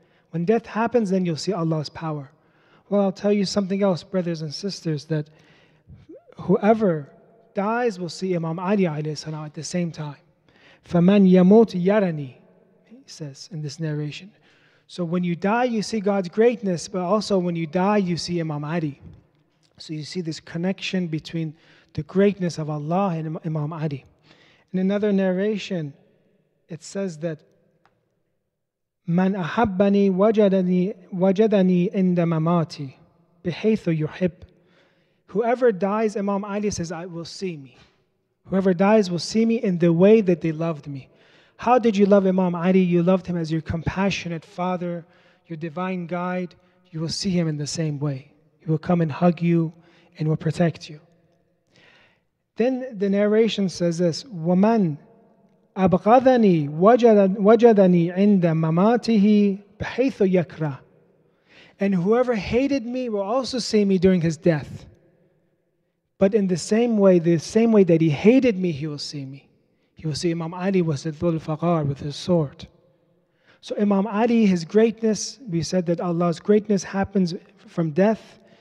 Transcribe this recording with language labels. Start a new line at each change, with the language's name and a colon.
English: When death happens, then you'll see Allah's power. Well, I'll tell you something else, brothers and sisters, that whoever dies will see Imam Ali alayhi salam at the same time.
Arabic: فَمَنْ يَمُوتْ يَرَنِي,
English: he says in this narration. So when you die, you see God's greatness, but also when you die, you see Imam Ali. So you see this connection between the greatness of Allah and Imam Ali. In another narration, it says that
Arabic: من أحبني وجدني عند مماتي بحيث يحب.
English: Whoever dies, Imam Ali says, I will see me. Whoever dies will see me in the way that they loved me. How did you love Imam Ali? You loved him as your compassionate father, your divine guide. You will see him in the same way. He will come and hug you and will protect you. Then the narration says this,
Arabic: وَمَنْ أبغضني وجدني عند مماته بحيث يكره.
English: And whoever hated me will also see me during his death. But in the same way that he hated me, he will see me. He will see Imam Ali was at Dhul Faqar with his sword. So Imam Ali, his greatness, we said that Allah's greatness happens from death.